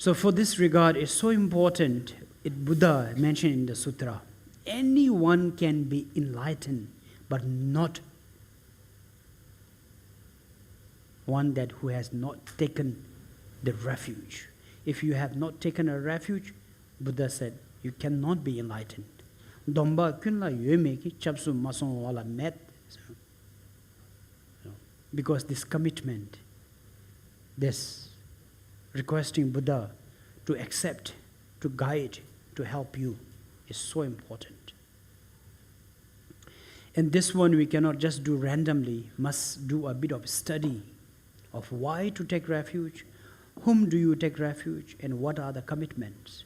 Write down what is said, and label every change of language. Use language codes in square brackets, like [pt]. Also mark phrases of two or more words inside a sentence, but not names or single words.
[en] So for this regard, it's so important, Buddha mentioned in the sutra, anyone can be enlightened, but not one that who has not taken the refuge. If you have not taken a refuge, Buddha said, you cannot be enlightened. [bo] Domba kunla yueme ki chapsu masong wala met. [en] Because this commitment, this requesting Buddha to accept, to guide, to help you is so important. And this one we cannot just do randomly, must do a bit of study of why to take refuge, whom do you take refuge, and what are the commitments.